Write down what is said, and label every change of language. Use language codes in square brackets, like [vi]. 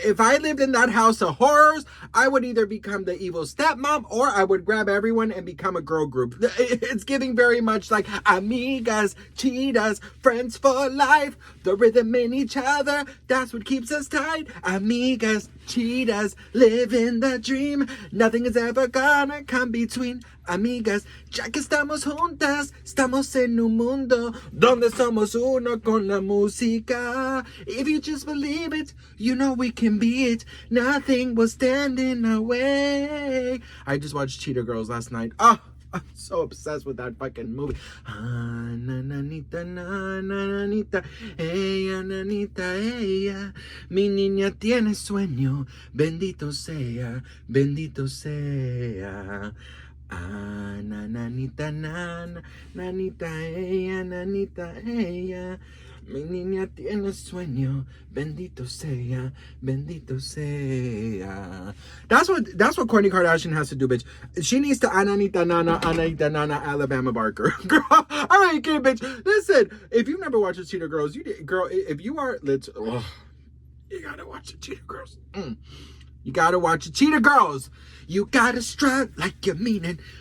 [en] If I lived in that house of horrors, I would either become the evil stepmom or I would grab everyone and become a girl group. It's giving very much like amigas, cheetahs, friends for life. The rhythm in each other, that's what keeps us tight. Amigas, cheetahs, living the dream. Nothing is ever gonna come between. [es] Amigas, ya que estamos juntas, estamos en un mundo donde somos uno con la música. [en] If you just believe it, you know we can be it. Nothing will stand in our way. I just watched Cheetah Girls last night. Oh, I'm so obsessed with that fucking movie. [es] Ah, nananita, nananita, ella, nanita, ella. Mi niña tiene sueño, bendito sea, bendito sea. Ah, nananita, nanita, ella, nanita, ella. Mi niña tiene sueño, bendito sea, bendito sea. [en] That's what Kourtney Kardashian has to do, bitch. She needs to Ananita Nana, Alabama Barker. Girl, all right, kid, bitch. Listen, if you've never watched the Cheetah Girls, girl, if you are, you gotta watch the Cheetah Girls. You gotta watch the Cheetah Girls. You gotta strut like you mean it.